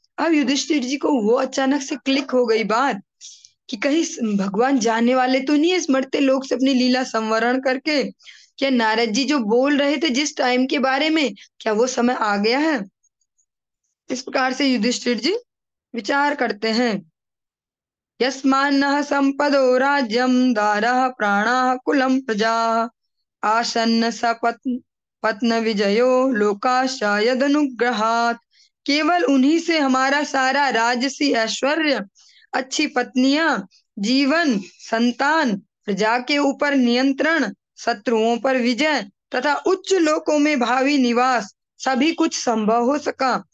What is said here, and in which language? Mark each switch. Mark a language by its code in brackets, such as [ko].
[hi] अब युधिष्ठिर जी को वो अचानक से क्लिक हो गई बात कि कहीं भगवान जाने वाले तो नहीं है इस मर्त्य लोक से अपनी लीला संवरण करके? क्या नारद जी जो बोल रहे थे जिस टाइम के बारे में, क्या वो समय आ गया है? इस प्रकार से युधिष्ठिर जी विचार करते हैं। [sa] यस्मान्नः संपदो राज्यं दारः प्राणाः कुलं प्रजाः आसन्न पत्न विजयो लोकाश्च यदनुग्रहात्। [hi] केवल उन्हीं से हमारा सारा राजसी ऐश्वर्य, अच्छी पत्नियां, जीवन, संतान, प्रजा के ऊपर नियंत्रण, शत्रुओं पर विजय तथा उच्च लोकों में भावी निवास सभी कुछ संभव हो सका।